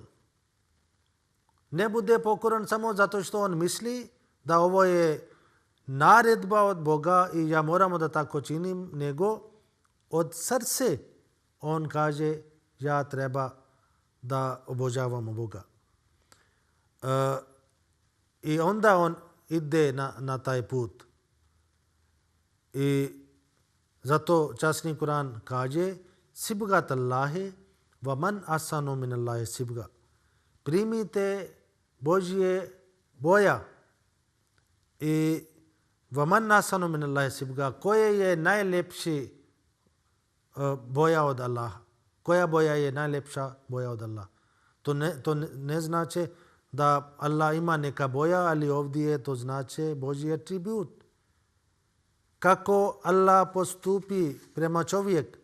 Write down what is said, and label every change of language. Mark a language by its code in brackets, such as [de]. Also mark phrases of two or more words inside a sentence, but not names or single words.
[bs] Ne bude pokoran samo zato što on misli da ovo je naredba od Boga i ja moramo da tako činim, nego od srce on kaže ja treba da obožavamo Boga. I onda on ide na taj put. I zato časni Kur'an kaže [ar] صبغة الله ومن أحسن من الله صبغة. [bs] Primite Božje boja i [ar] ومن أحسن من الله صبغة. [bs] Koje je najlepši boja od Allaha? Koja boja je najlepša boja od Allaha? To ne znači da Allah ima neka boja, ali ovdje to znači Božji atribut. Kako Allah postupi prema čovjek.